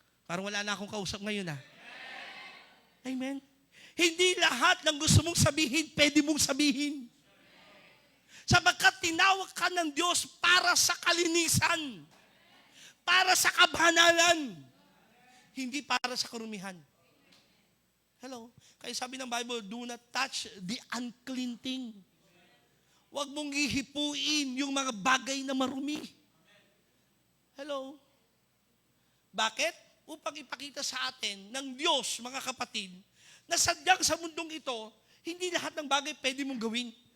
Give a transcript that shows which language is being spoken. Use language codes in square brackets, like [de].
[tl] Parang wala na akong kausap ngayon, ha? Amen? Hindi lahat ng gusto mong sabihin, pwede mong sabihin. Sapagkat tinawag ka ng Diyos para sa kalinisan, para sa kabanalan, hindi para sa karumihan. [en] Hello? [tl] Kaya sabi ng Bible, [en] do not touch the unclean thing. [tl] Huwag mong hihipuin yung mga bagay na marumi. Hello? Bakit? Upang ipakita sa atin ng Diyos, mga kapatid, na sadyang sa mundong ito, hindi lahat ng bagay pwede mong gawin.